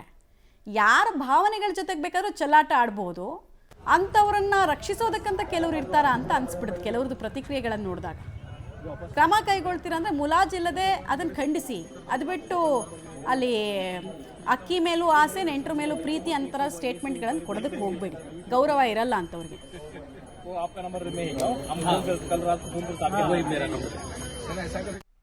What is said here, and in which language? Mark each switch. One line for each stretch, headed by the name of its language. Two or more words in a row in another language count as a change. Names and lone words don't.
Kannada: ಯಾರ ಭಾವನೆಗಳ ಜೊತೆಗೆ ಬೇಕಾದ್ರೂ ಚೆಲ್ಲಾಟ ಆಡ್ಬೋದು, ಅಂಥವ್ರನ್ನ ರಕ್ಷಿಸೋದಕ್ಕಂತ ಕೆಲವ್ರು ಇರ್ತಾರ ಅಂತ ಅನ್ಸ್ಬಿಡುತ್ತೆ ಕೆಲವ್ರದ್ದು ಪ್ರತಿಕ್ರಿಯೆಗಳನ್ನು ನೋಡಿದಾಗ. ಕ್ರಮ ಕೈಗೊಳ್ತೀರ ಅಂದರೆ ಮುಲಾಜಿಲ್ಲದೆ ಅದನ್ನು ಖಂಡಿಸಿ, ಅದು ಬಿಟ್ಟು ಅಲ್ಲಿ ಅಕ್ಕಿ ಮೇಲೂ ಆಸೆ ನೆಂಟರ ಮೇಲೂ ಪ್ರೀತಿ ಅಂತರ ಸ್ಟೇಟ್ಮೆಂಟ್ಗಳನ್ನು ಕೊಡೋದಕ್ಕೆ ಹೋಗ್ಬೇಡಿ, ಗೌರವ ಇರಲ್ಲ ಅಂತವ್ರಿಗೆ.
Hindi: आपका नंबर में हम कल रात को फोन कर